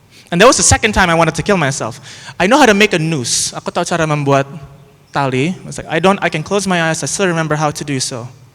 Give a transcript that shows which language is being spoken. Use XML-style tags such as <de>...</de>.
<en>And that was the second time I wanted to kill myself. I know how to make a noose.</en> <id>Aku tahu cara membuat tali.</id> <en>I can close my eyes, I still remember how to do so.</en>